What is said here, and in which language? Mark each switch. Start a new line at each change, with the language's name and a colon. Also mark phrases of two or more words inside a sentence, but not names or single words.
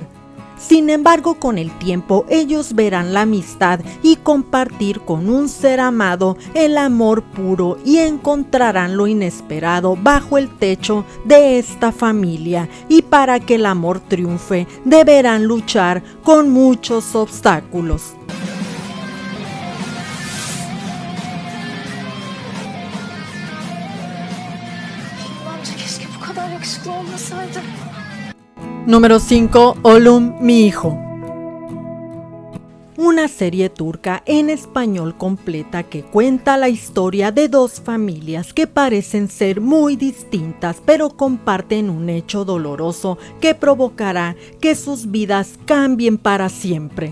Spanish: Sin embargo, con el tiempo ellos verán la amistad y compartir con un ser amado el amor puro y encontrarán lo inesperado bajo el techo de esta familia, y para que el amor triunfe deberán luchar con muchos obstáculos.
Turkish: Bence keşke bu kadar yakışıklı olmasaydı.
Spanish: Número 5. Oğlum, mi hijo. Una serie turca en español completa que cuenta la historia de 2 familias que parecen ser muy distintas, pero comparten un hecho doloroso que provocará que sus vidas cambien para siempre.